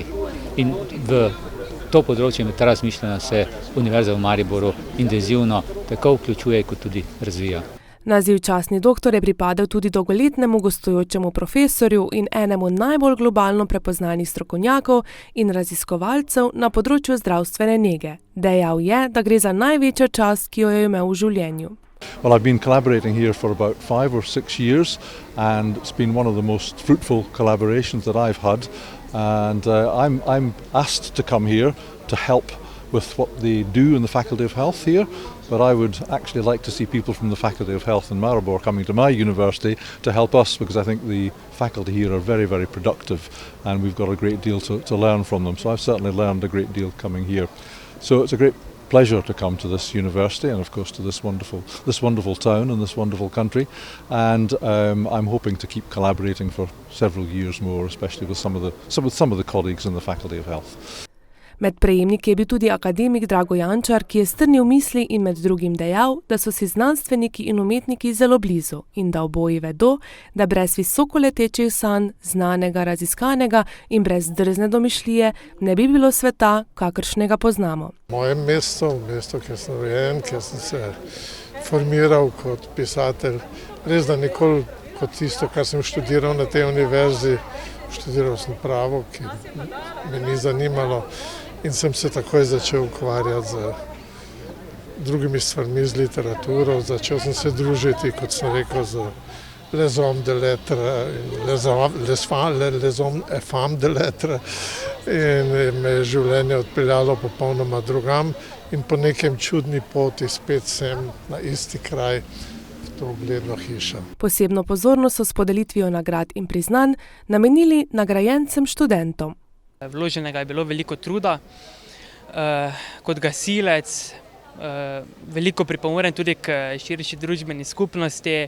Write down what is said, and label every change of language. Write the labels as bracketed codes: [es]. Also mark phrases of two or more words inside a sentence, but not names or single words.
[sl] In v to področje med razmišljanja se Univerza v Mariboru intenzivno tako vključuje kot tudi razvija. Naziv častni doktor je pripadel tudi dolgoletnemu gostujočemu profesorju in enemu najbolj globalno prepoznanih strokovnjakov in raziskovalcev na področju zdravstvene nege. Dejal je, da gre za največjo čast, ki jo je imel v življenju. [en] Well, I've been collaborating here for about 5 or 6 years and it's been one of the most fruitful collaborations that I've had and I'm asked to come here to help with what they do in the Faculty of Health here, but I would actually like to see people from the Faculty of Health in Maribor coming to my university to help us, because I think the faculty here are very, very productive and we've got a great deal to learn from them. So I've certainly learned a great deal coming here. So it's a great pleasure to come to this university and of course to this wonderful town and this wonderful country, and I'm hoping to keep collaborating for several years more, especially with some of the colleagues in the Faculty of Health. [sl] Med prejemniki je bil tudi akademik Drago Jančar, ki je strnil misli in med drugim dejal, da so si znanstveniki in umetniki zelo blizu in da oboji vedo, da brez visokoletečih sanj, znanega, raziskanega in brez drzne domišljije ne bi bilo sveta, kakršnega poznamo. Moje mesto, kjer sem rojen, kjer sem se formiral kot pisatelj, res da nikoli kot tisto, kar sem študiral na tej univerzi. Študiral sem pravo, ki me ni zanimalo in sem se takoj začel ukvarjati z drugimi stvarmi, z literaturo. Začel sem se družiti, kot sem rekel, z [fr] les hommes de lettres, les hommes femmes de lettres, [sl] in me je življenje odpeljalo popolnoma drugam in po nekem čudni poti spet sem na isti kraj. Posebno pozornost so s podelitvijo nagrad in priznanj namenili nagrajencem študentom. Vloženega je bilo veliko truda, kot gasilec, veliko pripomorem tudi k širši družbeni skupnosti.